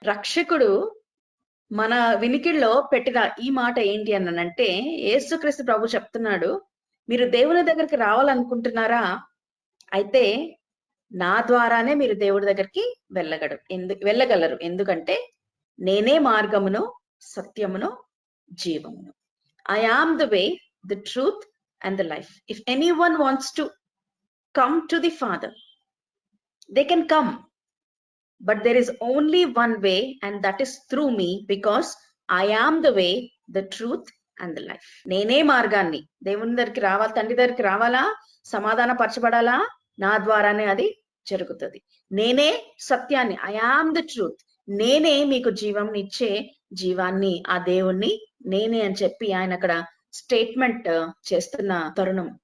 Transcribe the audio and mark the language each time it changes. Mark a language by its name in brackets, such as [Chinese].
[Telugu] రక్షకుడు మన వినికిడిలో పెట్టిన ఈ మాట ఏంటి అనంటే, యేసుక్రీస్తు ప్రభు చెప్తున్నాడు, మీరు దేవుని దగ్గరికి రావాలనుకుంటున్నారా? అయితే నా ద్వారానే మీరు దేవుడి దగ్గరికి వెళ్ళగలరు. ఎందుకంటే నేనే మార్గమును, సత్యమును, జీవమును. [English] I am the way, the truth and the life. If anyone wants to come to the Father, they can come, but there is only one way, and that is through me, because I am the way, the truth and the life. [Telugu] నేనే మార్గాన్ని. దేవుని దగ్గరికి రావాలి, తండ్రి దగ్గరికి రావాలా, సమాధాన పరచబడాలా, నా ద్వారానే అది జరుగుతుంది. నేనే సత్యాన్ని, [English] I am the truth. [Telugu] నేనే మీకు జీవం ఇచ్చే జీవాన్ని, ఆ దేవుణ్ణి నేనే అని చెప్పి ఆయన అక్కడ స్టేట్మెంట్ చేస్తున్న తరుణం.